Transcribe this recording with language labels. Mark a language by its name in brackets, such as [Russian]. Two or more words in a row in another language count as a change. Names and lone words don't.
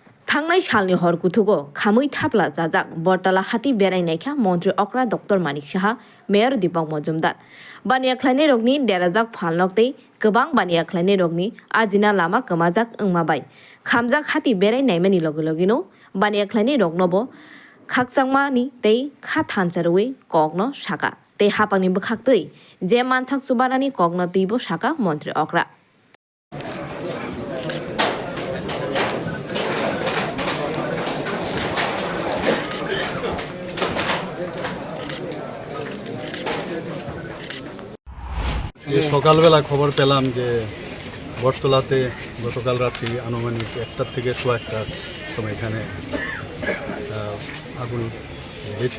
[Kok Borok] थांनाय सालनि हरकुथुगो खामै थाब्ला जाजाक बरतला हाती बेरायनायखा मन्त्री अक्रा डक्टर मानिक साहा मेयर दीपक मजुमदार बानिया ख्लायनाय रगनि देराजाक फालनकतै गोबां बानिया ख्लायनाय रगनि आजिना लामा गोमाजाक ओंमाबाय खामजाक हाती बेरायनायमानि लगे लगेनो बानिया ख्लायनाय रगनबो खाकचांमानि तै खा थानचारुवे कगनो साका तै हापांनि बखाक्तै जे मानसाक सुबारानि कगनो तैबो साका मन्त्री अक्रा [Bangla] সকালবেলা খবর পেলাম যে বটতলাতে গতকাল রাত্রি আনুমানিক 1টা থেকে 1:15টার সময় এখানে আগুন হয়েছিল।